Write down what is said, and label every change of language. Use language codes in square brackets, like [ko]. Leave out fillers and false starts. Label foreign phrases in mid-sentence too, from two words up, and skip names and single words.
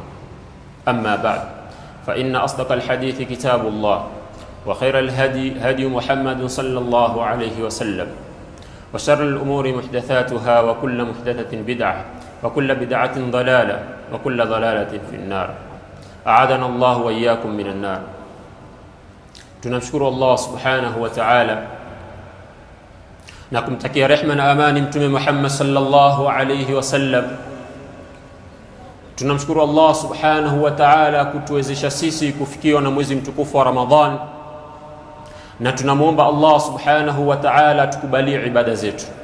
[ar] أما بعد، فإن أصدق الحديث كتاب الله وخير الهدي هدي محمد صلى الله عليه وسلم وشر الأمور محدثاتها وكل محدثة بدعة وكل بدعة ضلالة وكل ضلالة في النار. أعاذنا الله وإياكم من النار. [sw] Tunamshukuru Allah [ar] سبحانه وتعالى [sw] na kumtakia rehema na amani Mtume Muhammad [ar] صلى الله عليه وسلم. [sw] Tunamshukuru Allah [ar] سبحانه وتعالى [sw] kutuwezesha sisi kufikiwa na mwezi mtukufu wa Ramadhan, na tunamuomba Allah [ar] سبحانه وتعالى [sw] tukubalie ibada zetu.